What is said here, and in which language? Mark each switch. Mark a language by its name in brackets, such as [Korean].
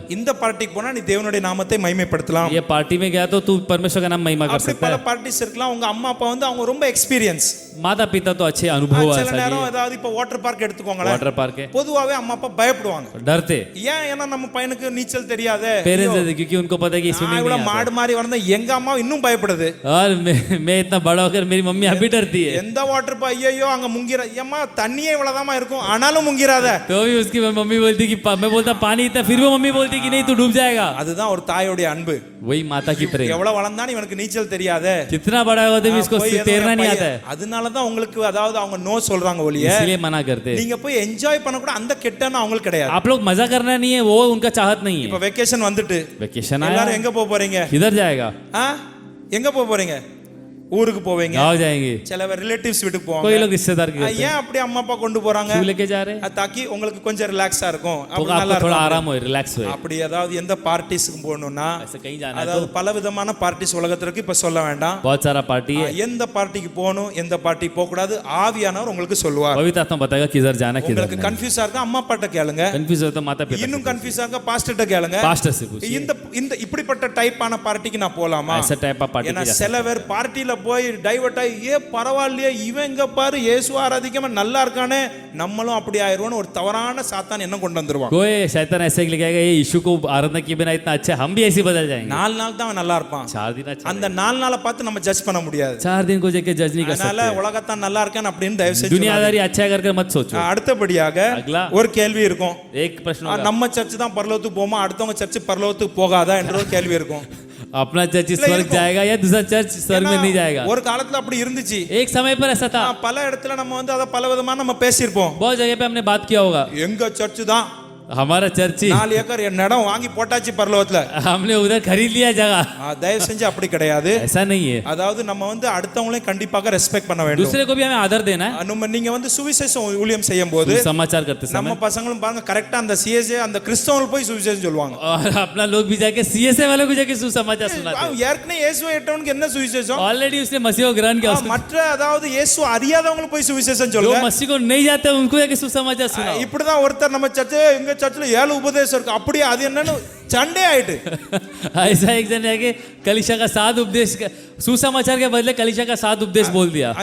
[Tamil] இந்த பார்ட்டிக்கு போனா நீ தேவனுடைய நாமத்தை மகிமைப்படுத்தலாம். [Hindi] ये पार्टी में गया तो तू परमेश्वर का नाम महिमा कर [Tamil] அப்படி [Hindi] सकता [Tamil] பல [Hindi] है. [Tamil] பார்ட்டிஸ் இருக்கலாம். உங்க அம்மா அப்பா வந்து அவங்க ரொம்ப எக்ஸ்பீரியன்ஸ். [Hindi] माता पिता तो अच्छे अनुभव [Tamil] சில நேரம் ஏதாவது இப்ப வாட்டர் பார்க் எடுத்துக்கோங்களேன், [Hindi] वाटर पार्क है, [Tamil] பொதுவாவே அம்மா அப்பா பயப்படுவாங்க. [Hindi] डरते [Tamil] ஏன்? ஏன்னா நம்ம பையனுக்கு நீச்சல் தெரியாதே, [Hindi] पेरेंट्स, क्योंकि उनको पता है कि स्विमिंग [Tamil] இவ்வளவு [Hindi] नहीं आता. [Tamil] மாடு மாதிரி வளர்ந்தா எங்க அம்மா இன்னும் பயப்படுது. [Hindi] और मैं इतना बड़ा होकर मेरी मम्मी अभी डरती है, [Tamil] எந்த வாட்டர் பா ஐயோ அங்க முங்கிர ஏம்மா தண்ணியே இவ்வளவுதாமா இருக்கும் ஆனாலும் முங்கிராத. [Hindi] तो भी उसकी मम्मी बोलती कि मैं बोलता पानी इतना, फिर वो मम्मी बोलती कि नहीं तू डूब जाएगा. [Tamil] அதுதான் ஒரு தாயோடைய அன்பு. [Hindi] वही माता की प्रेम. [Tamil] எவ்வளவு வளர்ந்தாலும் இவனுக்கு நீச்சல் தெரியாதே, [Hindi] कितना बड़ा होगा तो भी इसको [Tamil] போய் ஏதோ [Hindi] तैरना नहीं [Tamil] பையன். [Hindi] आता है, [Tamil] அதனாலதான் உங்களுக்கு அதாவது அவங்க நோ சொல்றாங்க ஒழிய [Hindi] इसलिए मना करते हैं. [Tamil] நீங்க போய் என்ஜாய் பண்ண கூட அந்த கெட்டன அவங்களுக்கு கிடையாது. [Hindi] आप लोग मजा करना नहीं है, वो उनका चाहत नहीं [Tamil] இப்ப [Hindi] है. [Tamil] வெக்கேஷன் வந்துட்டு [Hindi] वेकेशन आया, [Tamil] எல்லாரும் எங்க போக போறீங்க? [Hindi] किधर जाएगा? [Tamil] எங்க போக போறீங்க? ஊருக்கு போவீங்க, [Hindi] गाँव जाएंगे, [Tamil] சில ரிலேட்டிவ்ஸ் வீட்டுக்கு போவாங்க. [Hindi] कोई लोग रिश्तेदार के घर पे. [Tamil] ஏன் அப்படி அம்மா அப்பா கொண்டு போறாங்க? [Hindi] क्यों लेके जा रहे हैं? [Tamil] தாக்கி உங்களுக்கு கொஞ்சம் ரிலாக்ஸா இருக்கும், [Hindi] तो [Tamil] அப்படி நல்லா [Hindi] आपको थोड़ा [Tamil] இருக்கும். [Hindi] आराम हो, रिलैक्स हो. [Tamil] அப்படி ஏதாவது எந்த பார்ட்டிஸ்க்கு போகணும்னா [Hindi] ऐसे कहीं जाना है [Tamil] அதாவது [Hindi] तो [Tamil] பல விதமான பார்ட்டிஸ் உலகத்திற்கு இப்ப சொல்ல வேண்டாம். [Hindi] बहुत सारा पार्टी है. [Tamil] எந்த பார்ட்டிக்கு போகணும் எந்த பார்ட்டி போக கூடாது ஆவியானவர் உங்களுக்கு சொல்லுவார். [Hindi] पवित्र आत्मा बताएगा किधर जाना किधर [Tamil] உங்களுக்கு [Hindi] नहीं. [Tamil] கன்ஃபியூஸா இருக்கா அம்மா அப்பாட்ட கேளுங்க, [Hindi] कंफ्यूज होता माता पिता [Tamil] இன்னும் கன்ஃபியூஸா இருக்கா பாஸ்டர்ட்ட கேளுங்க. [Hindi] पास्टर से पूछिए, [Tamil] இந்த இந்த இப்படிப்பட்ட டைப்பான பார்ட்டிக்கு நான் போலாமா? [Hindi] ऐसा टाइप का पार्टी [Tamil] ஏன்னா [Hindi] जा [Tamil] சில பேர் பார்ட்டில போய் டைவர்ட் ஆகி பரவாயில்லையே இவன் இங்க பாரு இயேசு ஆராதிக்காம நல்லா இருக்கானே நம்மளும் அப்படி ஆயிருவோம்னு ஒரு தவறான சாத்தான் என்ன கொண்டு வந்துருவான். [Hindi] कोई शैतान ऐसे लेके ये यीशु को आराधना किए बिना इतना अच्छा हम भी ऐसे बदल जाएंगे. [Tamil] 4 நாள் தான் அவன் நல்லா இருப்பான். [Hindi] 4 दिन अच्छा, [Tamil] அந்த 4 நாளை பார்த்து நம்ம ஜட்ஜ் பண்ண முடியாது. [Hindi] 4 दिन को जाके जज नहीं कर [Tamil] அதனால [Hindi] सकते. [Tamil] உலகத்தான் நல்லா இருக்கான் அப்படின்னு தயவு செஞ்சு [Hindi] दुनियादारी अच्छा करके मत सोचो. [Tamil] அடுத்தபடியாக [Hindi] अगला [Tamil] ஒரு கேள்வி இருக்கும், [Hindi] एक प्रश्न होगा, [Tamil] நம்ம சர்ச் தான் பரலோகத்துக்கு போமா அடுத்தவங்க சர்ச் பரலோகத்துக்கு போகாதா என்ற ஒரு கேள்வி இருக்கும். [Hindi] अपना चर्च स्वर्ग जाएगा या दूसरा चर्च स्वर्ग में नहीं जाएगा? [Tamil] ஒரு காலத்துல அப்படி இருந்துச்சு. [Hindi] एक समय पर ऐसा था, [Tamil] பல இடத்துல நம்ம வந்து அத பல விதமா நம்ம பேசியிருப்போம். [Hindi] बहुत जगह पे हमने बात किया होगा, [Tamil] எங்க சர்ச் தான் [Hindi] हमारा चर्च ही [Tamil] 4 ஏக்கர் இடம் வாங்கி போட்டாச்சு பரலோகத்துல. [Hindi] हमने उधर खरीद लिया जगह. [Tamil] தயவு செஞ்சு அப்படி கிடையாது. [Hindi] ऐसा नहीं है. [Tamil] அதாவது நம்ம வந்து அடுத்தவங்களையும் கண்டிப்பாக ரெஸ்பெக்ட் பண்ண வேண்டும். [Hindi] दूसरे को भी हमें आदर देना है. [Tamil] நம்ம நீங்க வந்து சுவிசேஷம் ஊழியம் செய்யும் போது [Hindi] समाचार करते [Tamil] நம்ம [Hindi] समय [Tamil] பசங்களும் பாருங்க கரெக்டா அந்த சிஎஸ்ஏ அந்த கிறிஸ்தவர்கள் போய் சுவிசேஷம் சொல்லுவாங்க. [Hindi] और अपना लोग भी जाके सीएसए वालों को जाके सुसमाचार सुनाते हैं. [Tamil] ஏற்கனவே இயேசுவை ஏற்றவனுக்கு என்ன சுவிசேஷம்? [Hindi] ऑलरेडी उसने मसीह को ग्रहण किया. उसको [Tamil] மற்ற அதாவது இயேசு அறியாதவங்களுக்கு போய் சுவிசேஷம் [Hindi] जो [Tamil] சொல்லுங்க. [Hindi] मसीह को नहीं जाते उनको जाके सुसमाचार सुनाओ. [Tamil] இப்படிதான் ஒருத்தர் நம்ம சர்ச் எங்க சர்ச்ல 7 உபதேசம் இருக்கு அப்படியே அது என்னன்னு சண்டே ஆயிட்டு. [Hindi] ऐसा एक जन है कि कलीसिया का 7 उपदेश सुसमाचार के बदले कलीसिया का 7 उपदेश बोल दिया.